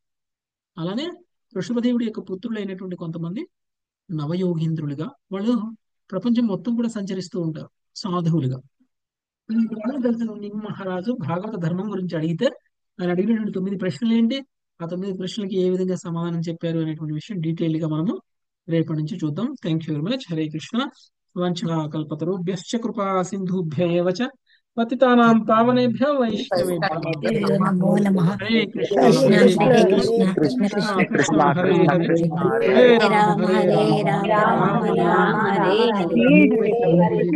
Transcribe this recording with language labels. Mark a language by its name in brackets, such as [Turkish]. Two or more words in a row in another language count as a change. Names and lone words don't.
[Telugu] అలానే ఋషభదేవుడి యొక్క పుత్రులు అయినటువంటి కొంతమంది నవయోగీంద్రులుగా, వాళ్ళు ప్రపంచం మొత్తం కూడా సంచరిస్తూ ఉంటారు సాధువులుగా. నిమి మహారాజు భాగవత ధర్మం గురించి అడిగితే ఆయన అడిగినటువంటి 9 ప్రశ్నలు ఏంటి, ఆ 9 ప్రశ్నలకి ఏ విధంగా సమాధానం చెప్పారు అనేటువంటి విషయం డీటెయిల్ గా మనము రేపటి నుంచి చూద్దాం. [English] thank you very much. [Sanskrit] హరే కృష్ణ. వంచకల్పతరుభ్యశ్చ కృపా సింధుభ్య ఏవ చ పతితానాం పావనేభ్యో వైష్ణవేభ్యో నమో నమః. హరే కృష్ణ కృష్ణ హరే హరే కృష్ణ కృష్ణ కృష్ణ కృష్ణ కృష్ణ హరే హరే హరే హరే రామ రామ హరే హరే రామ రామ రామ రామ రామ హరే హరే హరే. హరే.